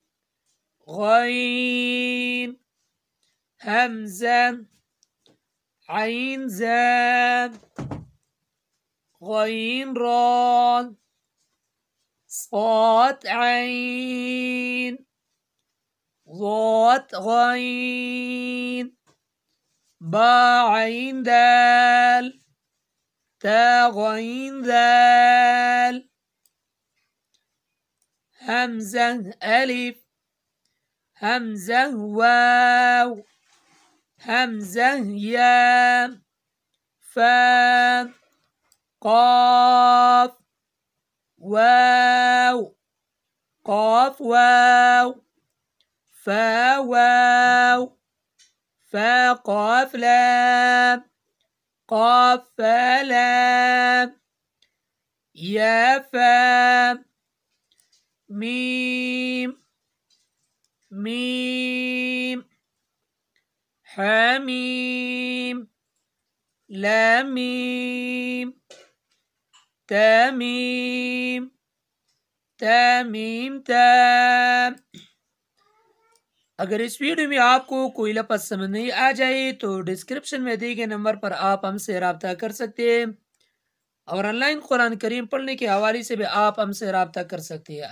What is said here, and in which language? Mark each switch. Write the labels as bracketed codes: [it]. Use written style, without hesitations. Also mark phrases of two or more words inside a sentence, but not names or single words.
[ar] غين همزة عين زام غين ران صاد عين ضاد غين با عين دال تا غين ذال همزة ألف همزة واو همزة يا فا قاف واو قاف واو فا واو فا قاف لام قاف فا لام يا فا ميم ميم حميم لاميم تميم तमीम तम। [ur] اگر اس ویڈیو میں آپ کو کوئی لفظ سمجھ نہیں آ جائے تو ڈسکرپشن میں دیے گئے نمبر پر آپ ہم سے رابطہ کر سکتے ہیں اور آن لائن قرآن کریم پڑھنے کے حوالے سے بھی آپ ہم سے رابطہ کر سکتے ہیں.